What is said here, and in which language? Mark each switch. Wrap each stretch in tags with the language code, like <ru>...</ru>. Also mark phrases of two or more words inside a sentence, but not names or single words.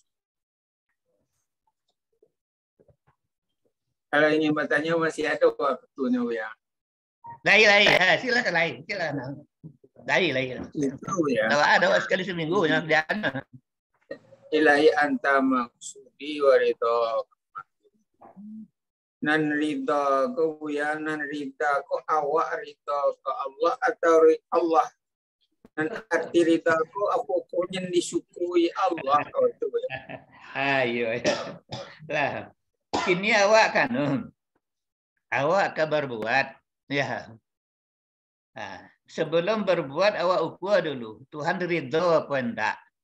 <id>Kalau ingin bertanya masih ada waktunya Buya. Lain. Silakan lain. Lain. Itu ya. Kalau ada sekali seminggu yang dia.</id> <ar>إلهي أنت مقصودي ورضا.</ar> <min>Nan ridha ko Buya, nan ridha ko awak ridha ko Allah atau Allah. Dan arti ridha ko apa ko yang disyukuri Allah kau itu Buya.</min> <id>Ayo ya. Lah.</id> <min>Kini awak kan, awak akan berbuat, ya. Nah, sebelum berbuat awak ukur dulu, Tuhan ridho apa enggak?</min>